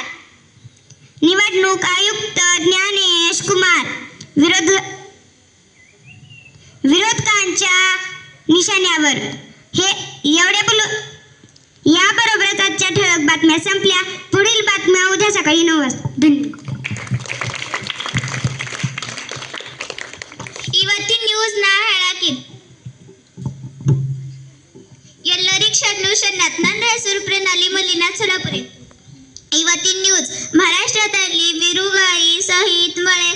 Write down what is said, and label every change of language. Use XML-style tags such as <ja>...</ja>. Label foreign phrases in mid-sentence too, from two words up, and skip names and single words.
<mr>निवडणूक आयुक्त ज्ञानेश कुमार विरोधकांच्या निशाण्यावर. हे एवढे याबरोबरच आजच्या ठळक बातम्या संपल्या. पुढील बातम्या उद्या सकाळी 9 वाजता. धन्यवाद.</mr> <kn>ಇವತ್ತಿನ ನ್ಯೂಸ್ ನಾ ಹೇಳಾಕಿನ್. ಎಲ್ಲರಿಗೂ ಶರಣು ಶರಣಾರ್ಥಿ. ನನ್ನ ಹೆಸರು ಪ್ರಣಾಲಿ ಮಲ್ಲಿನಾಥ್ ಸೊಲಾಪುರೆ. ಇವತ್ತಿನ ನ್ಯೂಸ್. ಮಹಾರಾಷ್ಟ್ರದಲ್ಲಿ ಬಿರುಗಾಳಿ ಸಹಿತ ಮಳೆ.</kn>